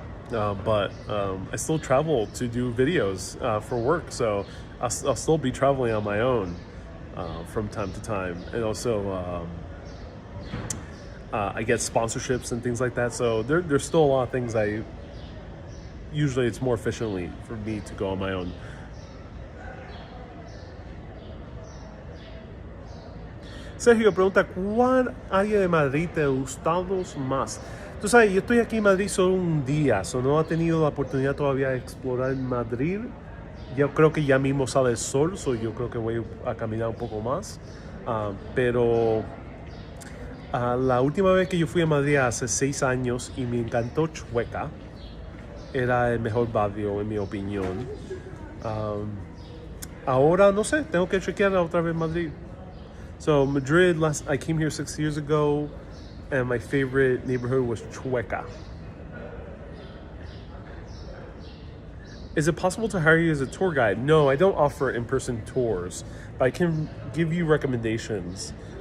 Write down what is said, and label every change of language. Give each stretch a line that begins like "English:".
English: but I still travel to do videos for work, so I'll still be traveling on my own from time to time, and also I get sponsorships and things like that. So there's still a lot of things usually it's more efficiently for me to go on my own.
Spanish: Sergio pregunta, ¿cuál área de Madrid te ha gustado más? Tú sabes, yo estoy aquí en Madrid solo un día, no he tenido la oportunidad todavía de explorar Madrid. Yo creo que ya mismo sale el sol, yo creo que voy a caminar un poco más. Pero la última vez que yo fui a Madrid hace 6 años y me encantó Chueca. Era el mejor barrio, en mi opinión. Ahora, no sé, tengo que chequear otra vez Madrid.
English: So Madrid, I came here 6 years ago, and my favorite neighborhood was Chueca. Is it possible to hire you as a tour guide? No, I don't offer in-person tours, but I can give you recommendations.